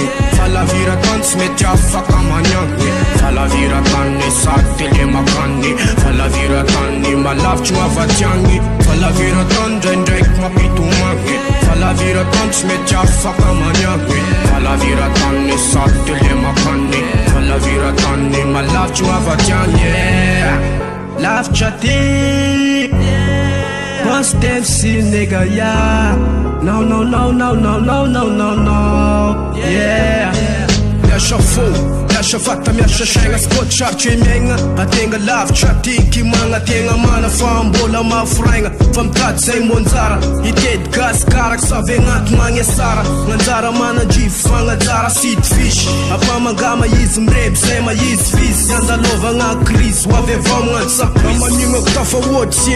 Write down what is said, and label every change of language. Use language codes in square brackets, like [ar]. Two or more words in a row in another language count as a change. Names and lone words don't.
[mg] Falaviran-tany sy mety afaka maniagny Falaviran-tany e sady tele makany Falaviran-tany malavitry gn'avatiagny Falaviran-tany ndraindraiky mapitomagny Falaviran-tany sy mety afaka maniagny Falaviran-tany e sady tele makany Falaviran-tany malavitry gn'avatiagny Lavitra ty Constancy [en] nigga, yeah. No, no, no, no, no, no, no, no, no. Yeah. [mg] Miasa fô, miasa vata, miasa saigna Sy koa sarotry miaigna Ategna lavitra tiky magna Tegna mana fa mbola mafiraigna Fa mitady zay monjara Itedy gasy karaky savy agnaty magny sara Gn'anjara manandrivy fagnajara sity fisy Apamangama izy mireby zay ma izy visy Andalovagna crise ho avy avao magnantsa Manigna ko tafahoatry sy